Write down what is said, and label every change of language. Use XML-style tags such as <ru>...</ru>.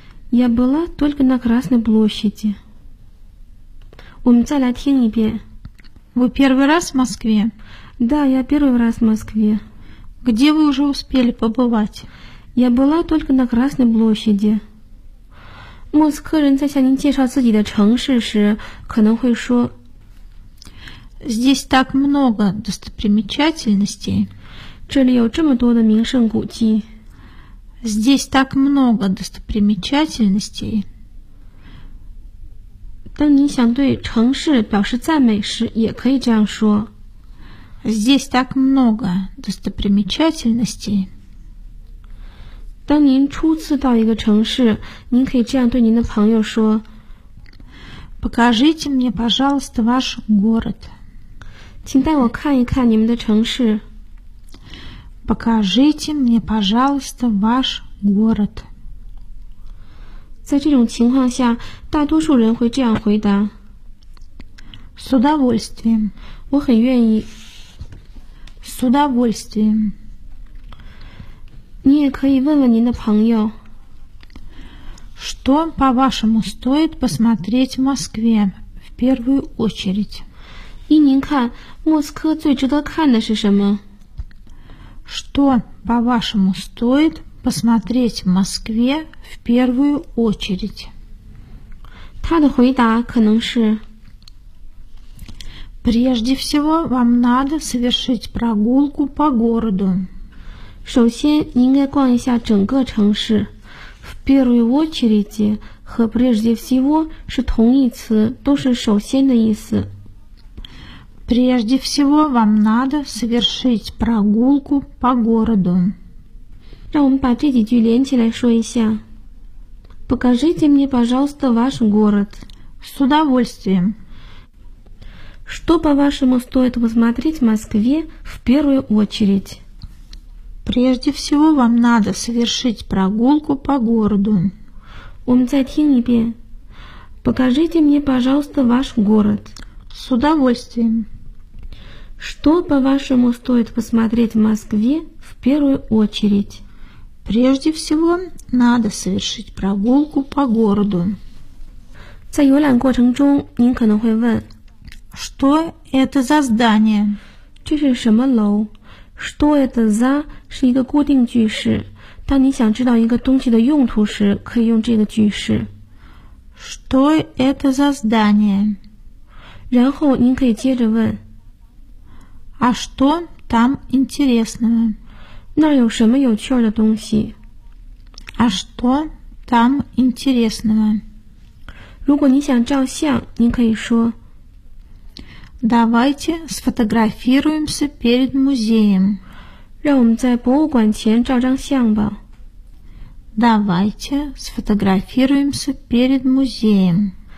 <ru>Я была только на Красной площади.</ru> <zh>我们再来听一遍。</zh> <ru>Вы первый раз в Москве? Да, я первый раз в Москве. Где вы уже успели побывать? Я была только на Красной площади.</ru> <zh>莫斯科人在向您介绍自己的城市时可能会说</zh> <ru>Здесь так много достопримечательностей.</ru> <zh>这里有这么多的名胜古迹。</zh> <ru>Здесь так много достопримечательностей.</ru> <zh>当你想对城市表示赞美时，也可以这样说。</zh> <ru>Здесь так много достопримечательностей.</ru> <zh>当您初次到一个城市，您可以这样对您的朋友说</zh> <ru>Покажите мне, пожалуйста, ваш город.</ru> <zh>请带我看一看你们的城市</zh> <ru>Покажите мне, пожалуйста, ваш город.</ru> <zh>在这种情况下，大多数人会这样回答</zh> <ru>С удовольствием.</ru> <zh>我很愿意</zh> <ru>С удовольствием.</ru> <zh>你也可以问问您的朋友</zh> <ru>Что, по-вашему, стоит посмотреть в Москве в первую очередь?</ru> <zh>依您看，莫斯科最值得看的是什么？</zh> <ru>Что, по-вашему, стоит посмотреть в Москве в первую очередь?</ru> <zh>他的回答可能是</zh> <ru>Прежде всего, вам надо совершить прогулку по городу.</ru> <zh>首先，你应该逛一下整个城市。</zh> <ru>В первую очередь</ru> <zh>和</zh> <ru>прежде всего</ru> <zh>是同义词，都是首先的意思。</zh> <ru>Прежде всего вам надо совершить прогулку по городу.</ru> <zh>让我们把这几句连起来说一下。</zh> <ru>Покажите мне, пожалуйста, ваш город. С удовольствием. Что, по-вашему, стоит посмотреть в Москве в первую очередь? Прежде всего, вам надо совершить прогулку по городу. Ум затинипе. Покажите мне, пожалуйста, ваш город. С удовольствием. Что, по-вашему, стоит посмотреть в Москве в первую очередь? Прежде всего, надо совершить прогулку по городу.</ru> <zh>在游览过程中，您可能会问</zh> <ru>Что это за здание?</ru> <zh>这是什么楼？</zh> <ru>Что это за</ru> <zh>是一个固定句式。当你想知道一个东西的用途时，可以用这个句式。</zh> <ru>Что это за здание?</ru> <zh>然后您可以接着问。</zh> <ru>А что там интересного?</ru> <zh>那有什么有趣的东西？</zh> <ru>А что там интересного?</ru> <zh>如果你想照相，您可以说。</zh> <ru>Давайте сфотографируемся перед музеем.</ru> <zh>让我们在博物馆前照张相吧。</zh> <ru>Давайте сфотографируемся перед музеем.</ru>